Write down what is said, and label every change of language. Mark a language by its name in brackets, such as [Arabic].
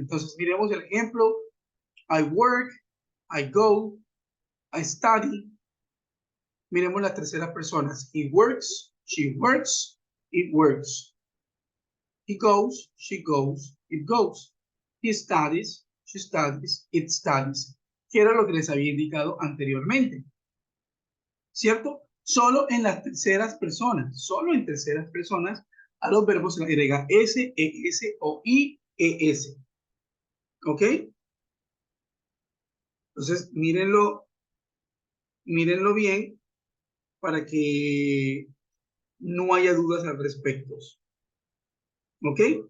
[Spanish] Entonces, miremos el ejemplo. [English] I work, I go, I study. [Spanish] Miremos las terceras personas. [English] He works, she works, it works. He goes, she goes, it goes. He studies, she studies, it studies. [Spanish] Que era lo que les había indicado anteriormente. ¿Cierto? Solo en las terceras personas, solo en terceras personas, a los verbos se le agrega S, ES o IES. ¿Ok? Entonces, mírenlo bien para que no haya dudas al respecto. ¿Ok?